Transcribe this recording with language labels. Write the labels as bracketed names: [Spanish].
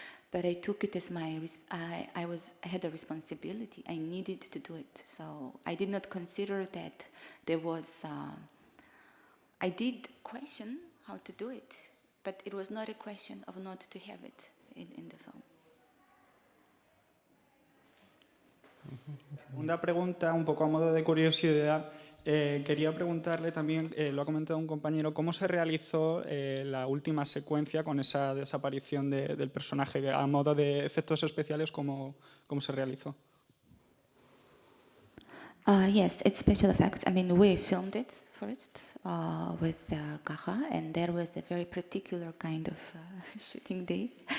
[English] But I took it as I had a responsibility. I needed to do it. So I did not consider that there was. I did question how to do it, but it was not a question of not to have it in the film. [Spanish] Una pregunta un poco a modo de curiosidad. Quería preguntarle también, lo ha comentado un compañero, ¿cómo se realizó la última secuencia con esa desaparición del personaje? A modo de efectos especiales, ¿cómo se realizó? [English] Yes, it's special effects. I mean, we filmed it first with Caja, and there was a very particular kind of shooting day.